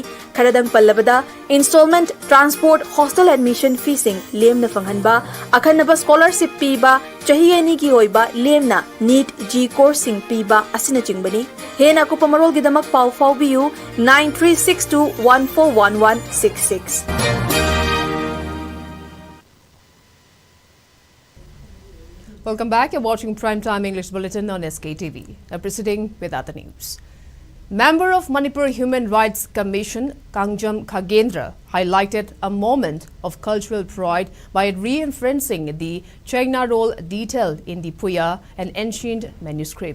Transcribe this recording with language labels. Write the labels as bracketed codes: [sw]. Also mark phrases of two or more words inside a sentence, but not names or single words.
[mni] Kharadang pallabada [en] installment, transport, hostel admission fee [mni] sing lemna fanghanba, akhanaba scholarship piba, chahi ani gi oiba lemna NEET G course sing piba asina chingbani. Hena ko pamarol gi damak pau biu 9362141166. [en] Welcome back. You're watching Primetime English Bulletin on SKTV. Now proceeding with other news. Member of Manipur Human Rights Commission, Kangjam Khagendra, highlighted a moment of cultural pride by re-referencing the Chengna role detailed in the Puya, an ancient manuscript.